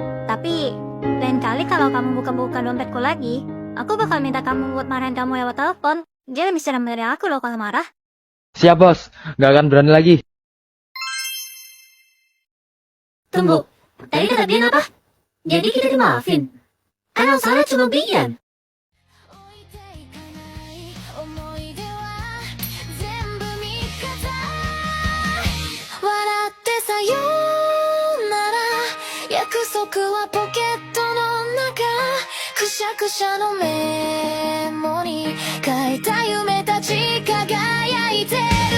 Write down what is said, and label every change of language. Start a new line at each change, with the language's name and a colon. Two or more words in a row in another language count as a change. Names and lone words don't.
Indonesian: Tapi lain kali kalau kamu buka-buka dompetku lagi, aku bakal minta kamu buat marahin kamu lewat telepon. Dia lebih serem dari aku loh kalau marah. Siap bos, gak akan berani lagi. Tunggu, tadi kata Bian apa? Jadi kita dimaafin? Kan yang salah cuma Bian.
Japanese: 思い出は全部味方笑ってさよなら約束はポケットの中くしゃくしゃのメモに書いた夢たち輝いて